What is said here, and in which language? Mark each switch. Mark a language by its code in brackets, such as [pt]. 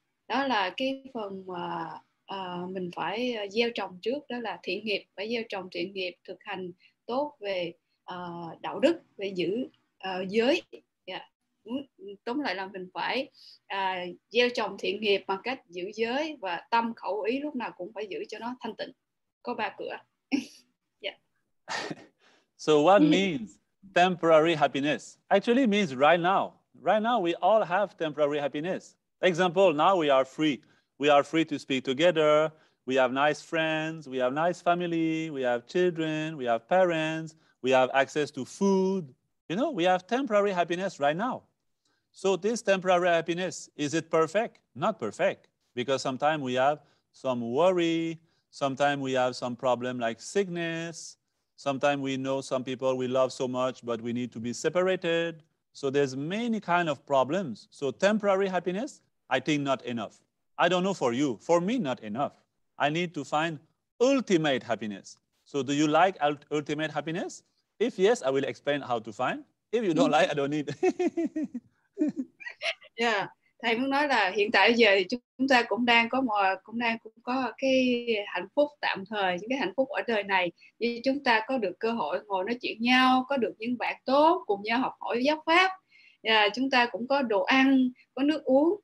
[vi] Đó là cái phần mà mình phải gieo trồng trước, đó là thiện nghiệp, phải gieo trồng thiện nghiệp, thực hành tốt về đạo đức, về giữ giới. Yeah. Tóm lại là mình phải gieo trồng thiện nghiệp bằng cách giữ giới, và tâm khẩu ý lúc nào cũng phải giữ cho nó thanh tịnh, có 3 cửa. Yeah. [en] So what means temporary happiness? Actually means right now. Right now we all have temporary happiness. Example, now we are free. We are free to speak together. We have nice friends. We have nice family. We have children. We have parents. We have access to food. You know, we have temporary happiness right now. So this temporary happiness, is it perfect? Not perfect, because sometimes we have some worry. Sometimes we have some problem like sickness. Sometimes we know some people we love so much, but we need to be separated. So there's many kind of problems. So temporary happiness, I think not enough. I don't know for you. For me, not enough. I need to find ultimate happiness. So do you like ultimate happiness? If yes, I will explain how to find. If you don't like, I don't need. Yeah. [vi] Thầy muốn nói là hiện tại giờ thì chúng ta cũng đang có cái hạnh phúc tạm thời, những cái hạnh phúc ở đời này, như chúng ta có được cơ hội ngồi nói chuyện nhau, có được những bạn tốt cùng nhau học hỏi giáo pháp, chúng ta cũng có đồ ăn, có nước uống.